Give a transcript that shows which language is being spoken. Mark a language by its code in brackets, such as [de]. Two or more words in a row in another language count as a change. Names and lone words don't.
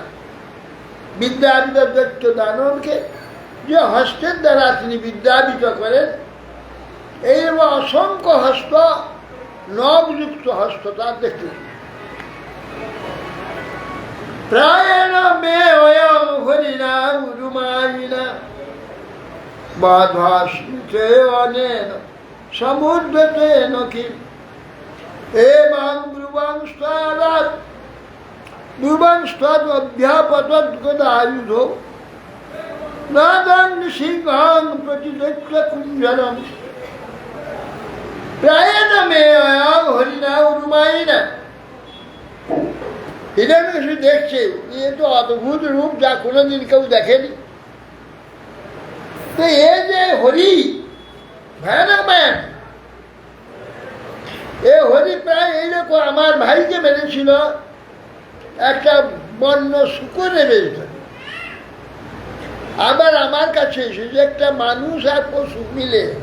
[bn] বিদ্যাবিত দৈত্য দানবকে যে হস্তের দ্বারা তিনি বিদ্যাবিত করেন, এইরকম অসংখ্য হস্ত, নখযুক্ত হস্ত তার দেখতে। [sa] প্রায়ণ মে অয়ং হরিণা উরুমায়িনা বাধাস্মিতে অনেন সমুদ্রতেন কিম এবং ব্রুবং স্তাদাৎ ব্রুবং স্তাদ অভ্যাপতৎ গদায়ুধ নাদং সিংহং প্রতিদৈত্য কুঞ্জরম। প্রায়ণ মে অয়ং হরিণা উরুমায়িনা, [bn] হিরণ্যকশিপু দেখছে এ তো অদ্ভুত রূপ, যা কোনোদিন কেউ দেখেনি। তো এ যে হরি, ভয়ানক ম্যান, এ হরি প্রায় এইরকম আমার ভাইকে মেরেছিল একটা বন্য শুকরে বেঁচে, আবার আমার কাছে এসেছে একটা মানুষ আর পশু মিলে।